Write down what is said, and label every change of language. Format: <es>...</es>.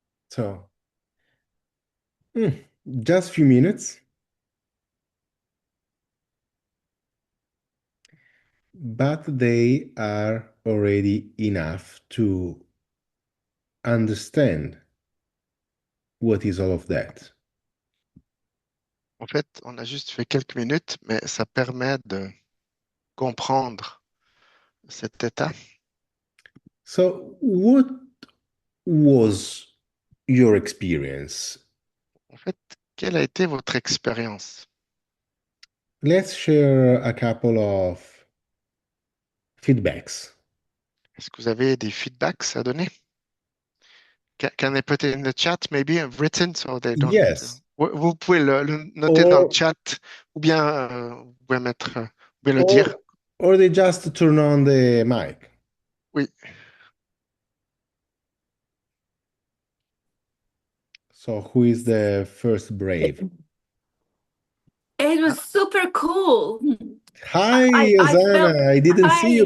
<en>So, just few minutes, but they are already enough to understand what is all of that.</en> <fr>En fait, on a juste fait quelques minutes, mais ça permet de comprendre cet état.</fr> <en>So, what was your experience?</en> <fr>En fait, quelle a été votre expérience?</fr> <en>Let's share a couple of feedbacks.</en> <fr>Est-ce que vous avez des feedbacks à donner?</fr> <en>can I put it in the chat, maybe written, so they don't. Yes.</en> <fr>Vous pouvez le noter dans le</fr> <en>Or</en> <fr>chat, ou bien vous pouvez mettre, vous pouvez le dire.</fr> <en>or or they just turn on the mic.</en> <fr>Oui.</fr> <en>So who is the first brave? It was super cool. Hi, I felt, Ozana. I didn't see you</en>